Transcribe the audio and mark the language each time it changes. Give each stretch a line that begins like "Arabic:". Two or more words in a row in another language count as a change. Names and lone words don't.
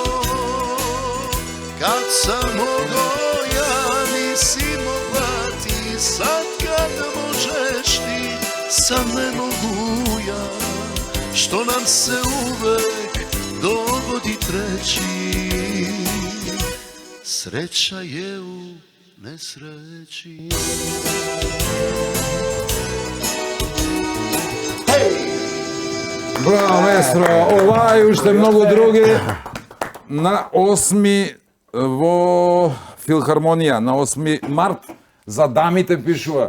Serbian: Kad sam mogo ja, nisi mogla ti, sad kad možeš ti, sad ne mogu ja. Što nam se uvek dogodi treći, sreća je u nesreći.
Macedonian: Браво, маестро! Ова и уште многу други на 8 во Филхармонија, на 8 март, за дамите пишува.